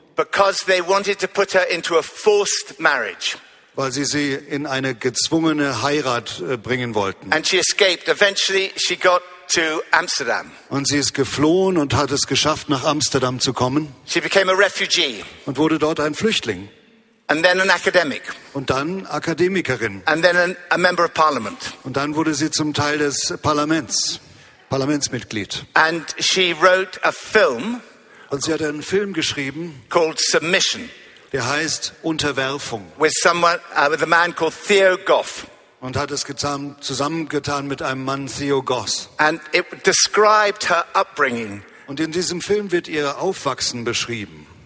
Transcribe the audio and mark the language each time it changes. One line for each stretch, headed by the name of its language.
English: Because they wanted to put her into a forced marriage.
German: Weil sie sie in eine gezwungene Heirat bringen wollten.
English: And she escaped. Eventually she got to Amsterdam.
German: Und sie ist geflohen und hat es geschafft, nach Amsterdam zu kommen.
English: She became a refugee.
German: Und wurde dort ein Flüchtling.
English: And then an academic.
German: Und dann Akademikerin.
English: And then a member of parliament.
German: Und dann wurde sie zum Teil des Parlaments, Parlamentsmitglied.
English: And she wrote a film.
German: Und sie hat einen Film geschrieben.
English: Called Submission.
German: Der heißt Unterwerfung.
English: With someone, with a man called Theo Goff.
German: Und hat es zusammengetan mit einem Mann, Theo Goss.
English: And it described her upbringing.
German: Und in diesem Film wird ihr Aufwachsen beschrieben.